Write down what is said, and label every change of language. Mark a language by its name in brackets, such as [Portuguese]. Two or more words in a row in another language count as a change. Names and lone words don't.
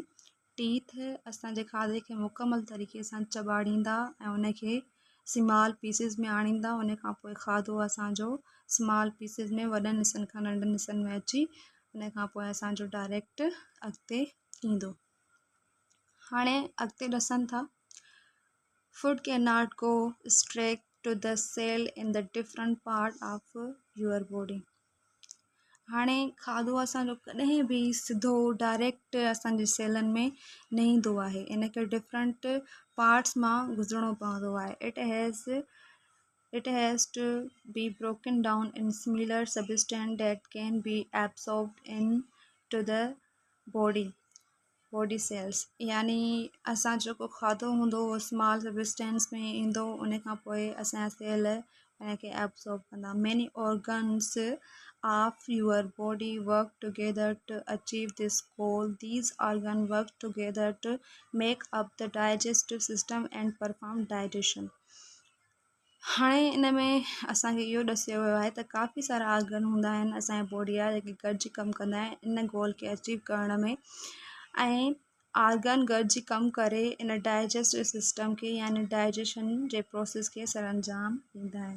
[Sindhi] टीथ असांजे खाधे खे मुकमल तरीक़े सां चॿाड़ींदा ऐं उनखे [English] small pieces [Sindhi] में आणींदा। उन खां पोइ खाधो असांजो [English] small pieces [Sindhi] में, वॾनि हिसनि खां नंढनि हिसनि में अची उन खां पोइ असांजो डायरेक्ट अॻिते ईंदो। हाणे अॻिते ॾिसनि था [English] Food cannot go straight to the cell in the different part of your body. [Sindhi] हाणे खाधो असांजो कॾहिं बि सिधो डायरेक्ट असांजे सेलनि में न ईंदो आहे, इनखे [English] different parts [Sindhi] मां गुज़रिणो पवंदो आहे. [English] It has to be broken down in similar substance that can be absorbed into the body cells. [Sindhi] यानी असां जेको खाधो हूंदो उहो [English] small substance [Sindhi] में ईंदो, उन खां पोइ असांजा सेल उनखे एब्सॉर्ब कंदा. [English] Many organs of your body work together to achieve this goal. These organs work together to make up the digestive system and perform digestion. [Sindhi] हाणे इन में असांखे इहो ॾसियो वियो आहे त काफ़ी सारा ऑर्गन हूंदा आहिनि असांजे बॉडी जा जेके गॾिजी कमु कंदा आहिनि इन गोल खे अचीव करण में, ऐं ऑर्गन गॾिजी कमु करे इन [English] digestive system [Sindhi] खे यानी डाइजेशन जे प्रोसेस खे सरअंजाम ॾींदा आहिनि.